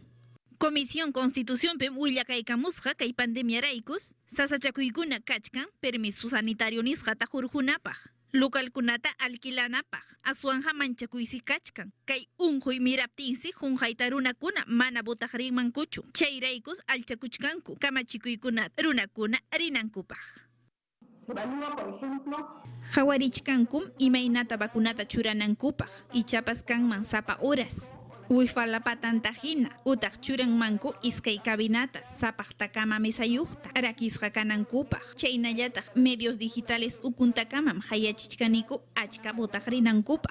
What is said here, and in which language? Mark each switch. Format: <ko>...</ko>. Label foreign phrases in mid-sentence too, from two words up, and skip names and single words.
<qu>Comisión Constitucionpi willakaykamusqa kay pandemiaraykus sasachakuykuna kachkan</qu> <es>permiso sanitario</es> <qu>nisqata hurqunapaq. Localkunata alquilanapaq aswanja manchakuysi kachkan kay unquy miraptinsi hunqayta runakuna mana botaq rinmankuchu. Chayraykus alchakuchkanku kamachikuykunata runakuna rinankupaq.</qu> <es>Se evalúa, por ejemplo,</es> <qu>Hawarichkankum imaynata vacunata churanankupaq ichapas kanman sapa horas. Uifalapatantajina utaq churanmanku iskay kabinata sapaqtakama mesayuqta rakisqa kanankupaq. Chaynallataq</qu> <es>medios digitales</es> <qu>ukuntakamam hayachichkaniku achka botaq rinankupaq.</qu>